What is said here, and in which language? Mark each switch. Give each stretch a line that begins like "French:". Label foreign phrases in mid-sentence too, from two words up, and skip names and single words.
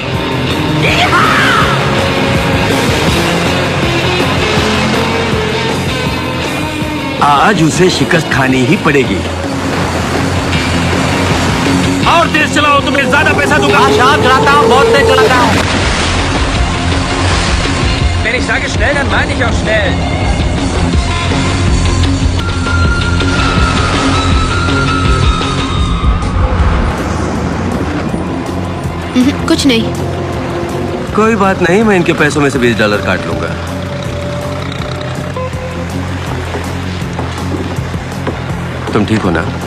Hindi: आज उसे शिकस्त खानी ही पड़ेगी। और तेज चलाओ, तुम्हें ज्यादा पैसा दूंगा। शार्क चलाता हूँ, बहुत तेज चलाता हूँ।
German: Wenn ich sage schnell, dann meine ich auch schnell.
Hindi: कुछ नहीं। कोई बात नहीं, मैं इनके पैसों में से $20 काट लूंगा। तुम ठीक हो ना?